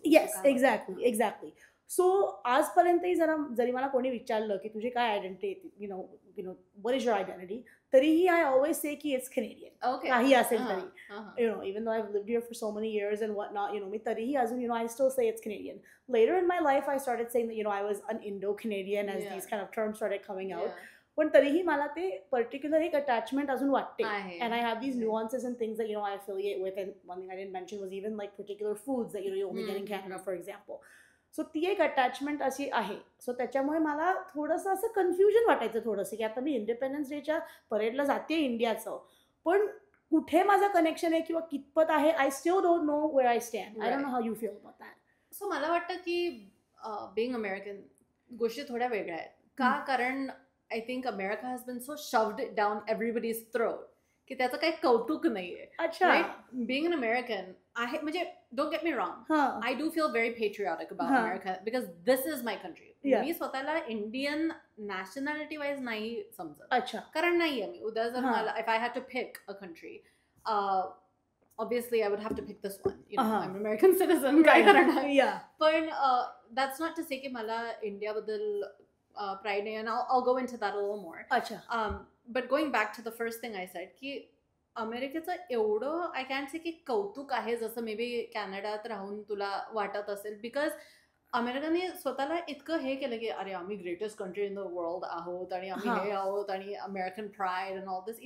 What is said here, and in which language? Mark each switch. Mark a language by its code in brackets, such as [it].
[en] yes exactly so [mr] आजपर्यंतही जरी मला कोणी विचारलं की तुझी काय [en] identity what is your identity तरीही I always say की it's Canadian [mr] काही असेल तरी [en] even though I lived here for so many years and what not [mr] मी तरीही अजून [en] I still say it's Canadian later in my life I started saying that I was an Indo-Canadian as these kind of terms started coming out [mr] पण तरीही मला ते particular एक attachment अजून वाटते. आहे. [en] And I have these nuances and things that, I affiliate with. And one thing I didn't mention was even like particular foods that, you only get in Canada, for example. [mr] So ती एक attachment अशी आहे. So त्याच्यामुळे मला थोडंसं असं confusion वाटायचं थोडंसं, की आता मी इंडिपेंडन्स डेच्या परेडला जाते इंडियाचं, पण कुठे माझं कनेक्शन आहे किंवा कितपत आहे, [en] I still don't know where I stand. I don't know how you feel about that. [mr] So मला वाटतं की बिंग अमेरिकन गोष्टी थोड्या वेगळ्या आहेत का, कारण [en] I think America has been so shoved down everybody's throat [mr] की त्याचं काही कौतुक नाहीये. अच्छा. [en] being an American [mr] आहे म्हणजे [en] Don't get me wrong, I do feel very patriotic about America because this is my country. [mr] मी स्वतःला इंडियन नॅशनॅलिटी वाईज नाही समजत. अच्छा. कारण नाहीये मी. उद्या जर मला [en] If I had to pick a country, obviously I would have to pick this one. I'm an American citizen. [mr] काय करणार? [en] पण that's not to say [mr] की मला इंडियाबद्दल [en] pride नाही, and I'll go into that a little more. [mr] अच्छा. [en] But going back to the first thing I said, [mr] की अमेरिकेचं एवढं [en] I can't say [mr] की कौतुक आहे जसं मे बी कॅनडात राहून तुला वाटत असेल, बिकॉज अमेरिकाने स्वतःला इतकं हे केलं की अरे आम्ही [en] greatest country in the world [mr] आहोत आणि आम्ही हे आहोत आणि [en] American pride and all this.